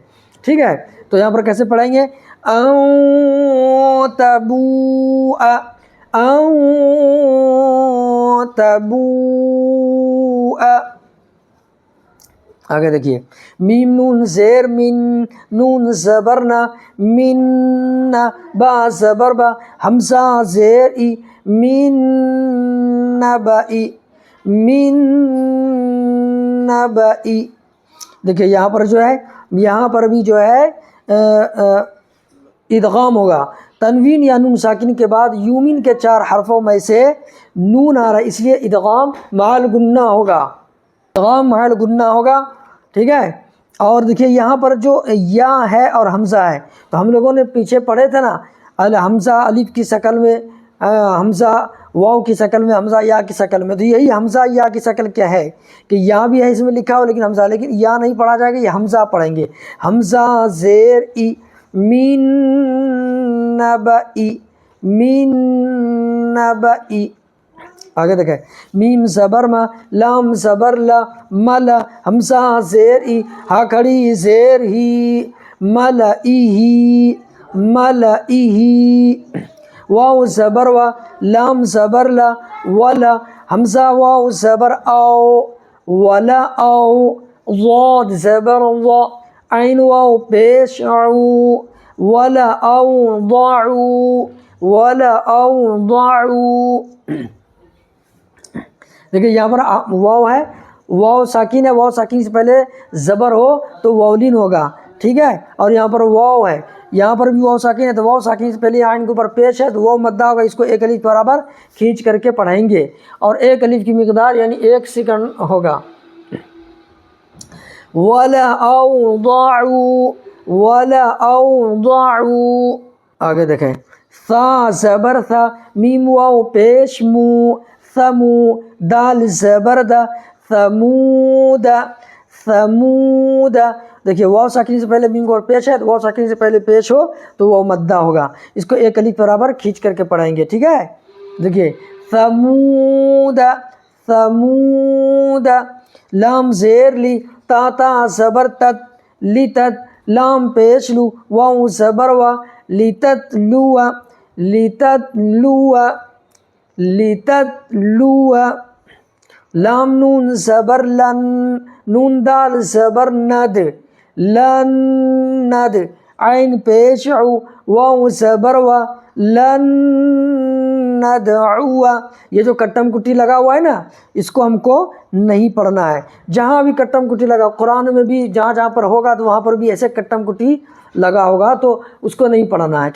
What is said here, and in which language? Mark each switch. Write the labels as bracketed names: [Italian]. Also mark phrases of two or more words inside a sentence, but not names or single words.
[Urdu] ٹھیک ہے. تو یہاں پر کیسے پڑھیں گے؟ [Arabic] او تبو او تبو. [Urdu] آگے دیکھیے میم نون زیر من، نون زبر نا، من، با زبر با، حمزہ زیر ای، [Arabic] من نبئی، من نبئی. [Urdu] دیکھیے یہاں پر جو ہے، یہاں پر بھی جو ہے ادغام ہوگا. تنوین یا نون ساکن کے بعد یومین کے 4 حرفوں میں سے نون آ رہا ہے، اس لیے ادغام مع الغنہ ہوگا، ادغام مع الغنہ ہوگا. ٹھیک ہے. اور دیکھیے یہاں پر جو یا ہے اور حمزہ ہے، تو ہم لوگوں نے پیچھے پڑھے تھے نا، حمزہ الف کی شکل میں، حمزہ واو کی شکل میں، حمزہ یا کی شکل میں. تو یہی حمزہ یا کی شکل کیا ہے کہ یا بھی ہے اس میں لکھا ہو لیکن حمزہ، لیکن یا نہیں پڑھا جائے گا، یہ حمزہ پڑھیں گے. حمزہ زیر ای، [Arabic] من نبئی، من نبئی. [Urdu] آگے دیکھیں میم زبر ما، لام زبر لا، ملا، حمزہ زیر ای، ہا کھڑی زیر ہی، [Arabic] ملئی ہی، ملئی ہی. [Urdu] واو زبر وا، لام زبر لا، ولا، حمزہ واو زبر او، [Arabic] ولا او. [Urdu] ضاد زبر وا، عین واو پیش عو، [Arabic] ولا او ضعو، ولا او ضعو. [Urdu] دیکھیں یہاں پر واو ہے، واو ساکن ہے، واو ساکن سے پہلے زبر ہو تو واولین ہوگا. ٹھیک ہے. اور یہاں پر واو ہے، یہاں پر بھی واو ساکن ہے، تو واو ساکن سے پہلے عین کے اوپر پیش ہے تو واو مدہ ہوگا، اس کو 1 الف برابر کھینچ کر کے پڑھیں گے، اور 1 الف کی مقدار یعنی 1 سیکنڈ ہوگا. [Arabic] ولا او ضعو، ولا او ضعو. [Urdu] آگے دیکھیں ثا زبر تھا، میم واو پیش مو، ثمو، دال زبر دا، ثمود، ثمود. دیکھیے واو ساکن سے پہلے میم کو پیش ہے تو واو ساکن سے پہلے پیش ہو تو واو مدہ ہوگا، اس کو 1 الف برابر کھینچ کر کے پڑھیں گے. ٹھیک ہے. دیکھیے ثمود، ثمود. لام زیر لی، تا تا زبر تت، لتت، لام پیش لو، واو زبر وا، [Arabic] لتت لو، لتت لو، لتت لو. [Urdu] لام نون زبر لن، نون دال زبر ند، لن ند، عین پیش عو، واو زبر وا، [Arabic] لن ندعو. [Urdu] یہ جو کٹم کٹی لگا ہوا ہے نا، اس کو ہم کو نہیں پڑھنا ہے. جہاں بھی کٹم کٹی لگا، قرآن میں بھی جہاں جہاں پر ہوگا تو وہاں پر بھی ایسے کٹم کٹی لگا ہوگا تو اس کو نہیں پڑھنا ہے.